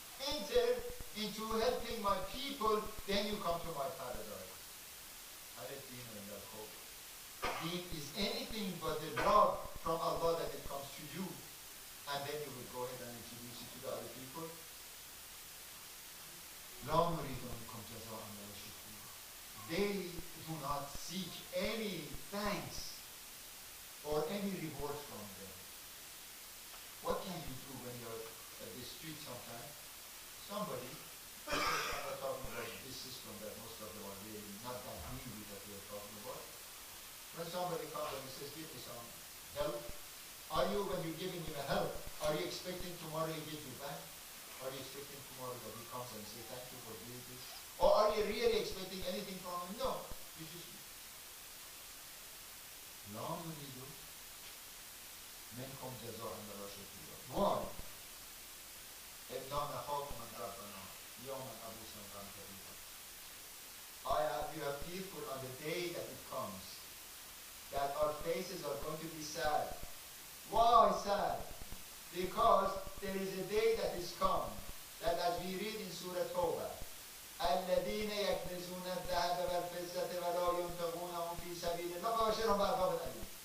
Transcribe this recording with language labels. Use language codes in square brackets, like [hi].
[en] Enter into helping my people, then you come to my paradise. [ar] هل الدين إلا الحب. [en] Deen is anything but the love from Allah that it comes to you, and then you will go ahead and introduce it to the other people. [ar] لا نريد منكم جزاء ولا شكورا. [en] They do not seek any thanks or any reward from them. What can you do when you're at the street sometime? Somebody, I'm not talking about this system that most of them are really not that greedy that we are talking about. When somebody comes and says, give me some help, are you, when you're giving him a help, are you expecting tomorrow he gives you back? Are you expecting tomorrow that he comes and says, thank you for doing this? Or are you really expecting anything from him? No. You just, [ar] لا نريد منكم جزاء ولا شكورا. [en] Why? [ar] إنا نخاف من ربنا يوما عبوسا قمطريرا. [en] You are fearful on the day that it comes, that our faces are going to be sad. Why sad? Because there is a day that is come, that as we read in Surah Tawbah, [ar] الذين يكنزون الذهب والفضة ولا ينفقونهم في سبيل الله فبشرهم بعذاب أليم.